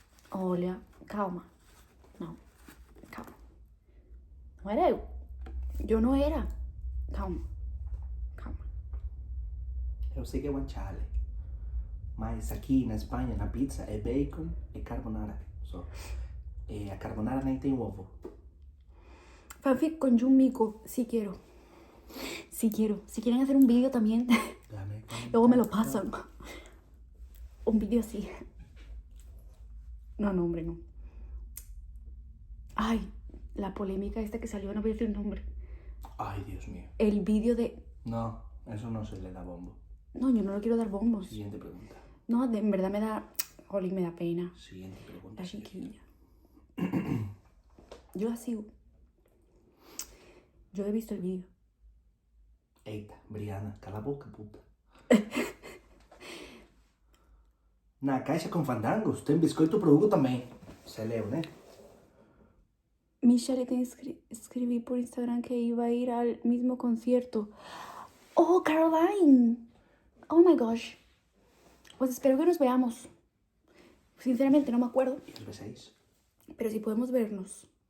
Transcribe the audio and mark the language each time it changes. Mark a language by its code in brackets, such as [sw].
[pt] Olha, calma. Não, calma. Não era eu. Eu não era. Calma. Calma. Eu sei que é guanciale. Mas aqui na Espanha, na pizza, é bacon e carbonara. Só. E a carbonara nem tem ovo. [es] Fanfic con Jun Miko, sí quiero. Sí quiero. Si quieren hacer un vídeo también, luego me lo pasan. Un vídeo así. No, hombre, no. Ay, la polémica esta que salió, no voy a decir el nombre. Ay, Dios mío. El vídeo de... No, eso no se le da bombo. No, yo no le quiero dar bombos. Siguiente pregunta. No, en verdad me da... Jolín, me da pena. Siguiente pregunta. La chiquilla. Yo la sigo. Yo he visto el vídeo. [pt] Eita, Briana, cala a boca, puta. Na caixa com fandangos tem biscoito pro Hugo também. Você leu, né? [es] Michelle te escribí por Instagram que iba a ir al mismo concierto. ¡Oh, Caroline! [en] Oh my gosh. [es] Pues espero que nos veamos. Sinceramente no me acuerdo. ¿Y os besáis? Pero si podemos vernos.